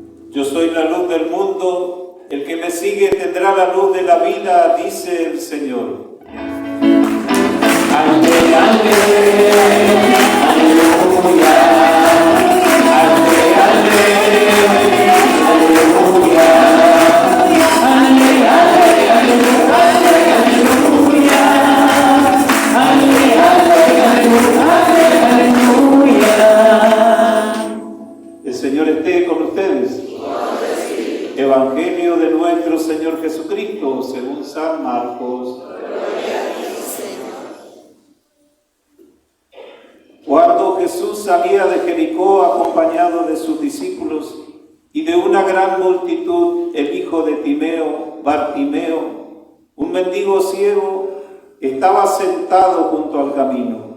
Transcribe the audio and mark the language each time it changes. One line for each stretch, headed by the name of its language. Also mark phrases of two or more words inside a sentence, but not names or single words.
Spanish: Yo soy la luz del mundo, el que me sigue tendrá la luz de la vida, dice el Señor. Ande, ande, aleluya, ande, ande, aleluya, ande, ande, aleluya, ande, aleluya. El Señor esté con ustedes. Evangelio de nuestro Señor Jesucristo, según San Marcos. Cuando Jesús salía de Jericó acompañado de sus discípulos y de una gran multitud, el hijo de Timeo, Bartimeo, un mendigo ciego, estaba sentado junto al camino.